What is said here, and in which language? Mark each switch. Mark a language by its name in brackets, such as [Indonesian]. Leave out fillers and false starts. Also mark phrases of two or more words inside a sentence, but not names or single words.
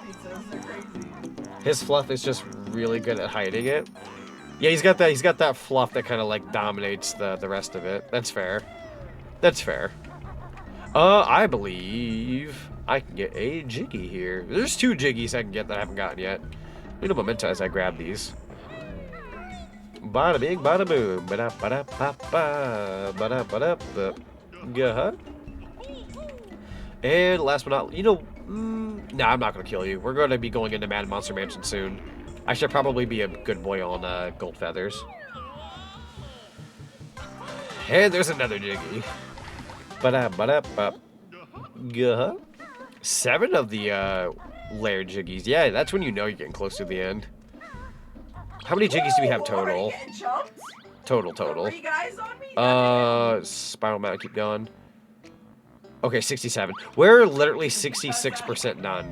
[English] His fluff is just really good at hiding it. Yeah, he's got that fluff that kind of like dominates the rest of it. That's fair. That's fair. I believe I can get a Jiggy here. There's 2 Jiggies I can get that I haven't gotten yet. You know, memento as I grab these. Bada bing, bada boom. Bada bada ba ba. Bada bada ba. Yeah. And last but not, you know, nah, I'm not gonna kill you. We're gonna be going into Mad Monster Mansion soon. I should probably be a good boy on Gold Feathers. And there's another Jiggy. Bada bada ba. Yeah. 7 of the layered Jiggies. Yeah, that's when you know you're getting close to the end. How many Jiggies do we have total? Total. Spiral Mountain, keep going. Okay, 67. We're literally 66% done.